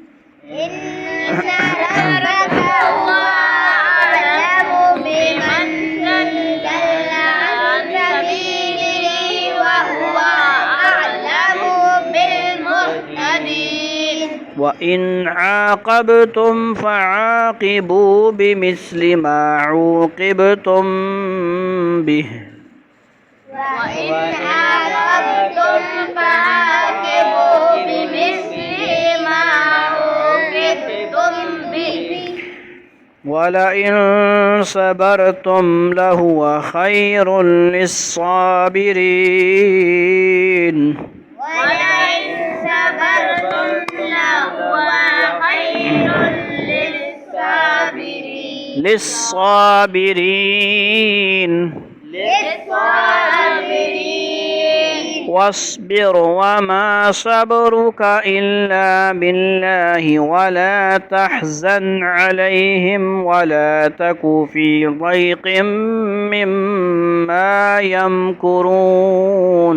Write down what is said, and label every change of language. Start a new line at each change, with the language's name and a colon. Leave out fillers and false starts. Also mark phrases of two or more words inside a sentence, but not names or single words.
Arabic: وإن عاقبتم فعاقبوا بمثل ما عوقبتم به. ولئن صبرتم لهو خير للصابرين. للصابرين واصبر وما صبرك إلا بالله ولا تحزن عليهم ولا تك في ضيق مما يمكرون.